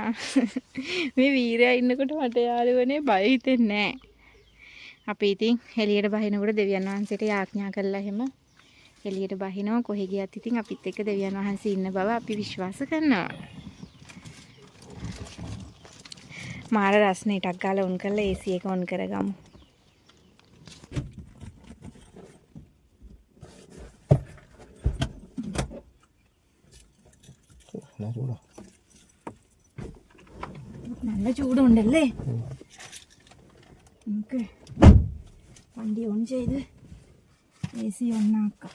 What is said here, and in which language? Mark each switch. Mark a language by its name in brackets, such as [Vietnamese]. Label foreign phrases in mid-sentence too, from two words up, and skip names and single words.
[Sinhala] මේ වීරයා ඉන්නකොට මට යාළුවනේ බය හිතෙන්නේ නැහැ. අපි ඉතින් එළියට බහිනකොට දෙවියන් වහන්සේට යාඥා කළා එහෙම එළියට බහිනවා කොහෙ ගියත් ඉතින් අපිත් එක්ක දෙවියන් වහන්සේ ඉන්න බව අපි විශ්වාස කරනවා. මාර රස්නේ ටක් ගාලා ඔන් කරලා AC එක ඔන් කරගමු. [Malayalam] നല്ല ചൂടുണ്ടല്ലേ നമുക്ക് വണ്ടി ഓൺ ചെയ്ത് AC ഓണാക്കാം.